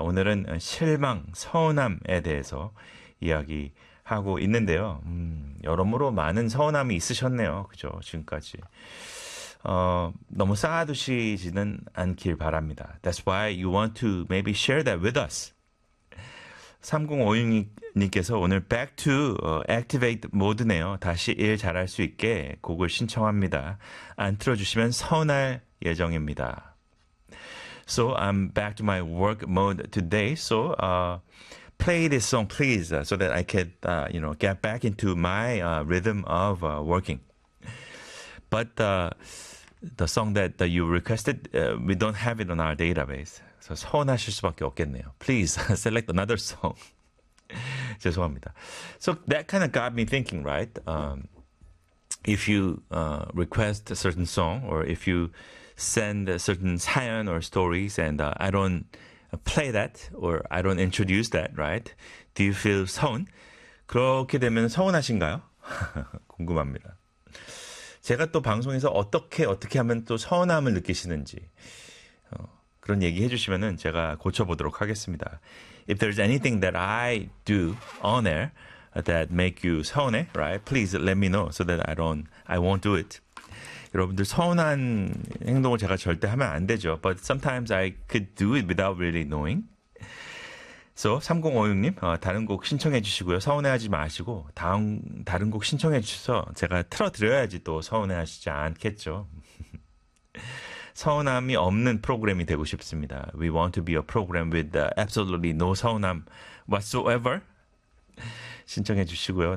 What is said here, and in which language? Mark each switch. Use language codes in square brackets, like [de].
[ko] 오늘은 실망, 서운함에 대해서 이야기하고 있는데요. 여러모로 많은 서운함이 있으셨네요. 그죠? 지금까지. 너무 쌓아두시지는 않길 바랍니다. [en] That's why you want to maybe share that with us. [ko] 3056님께서 오늘 [en] back to activate [ko] 모드네요. 다시 일 잘할 수 있게 곡을 신청합니다. 안 틀어주시면 서운할 예정입니다. [en] So I'm back to my work mode today. So play this song, please, so that I can, get back into my rhythm of working. But the song that you requested, we don't have it on our database. [ko] So 서운하실 수밖에 없겠네요. [en] Please select another song. [ko] 죄송합니다. [en] So that kind of got me thinking, right? If you request a certain song, or if you send a certain saeon or stories, and I don't play that, or I don't introduce that, right? Do you feel 서운? [ko] 그렇게 되면 서운하신가요? 궁금합니다. 제가 또 방송에서 어떻게 하면 또 서운함을 느끼시는지 그런 얘기 해주시면은 제가 고쳐보도록 하겠습니다. [en] If there's anything that I do on air that make you 서운해, right? Please let me know so that I won't do it. [ko] 여러분들 서운한 행동을 제가 절대 하면 안 되죠. [en] But sometimes I could do it without really knowing. [ko] So 3056님, 다른 곡 신청해 주시고요. 서운해하지 마시고 다른 곡 신청해 주셔서 제가 틀어드려야지 또 서운해하시지 않겠죠. 서운함이 없는 프로그램이 되고 싶습니다. [en] We want to be a program with absolutely no 서운함 whatsoever. [ko] 신청해 주시고요.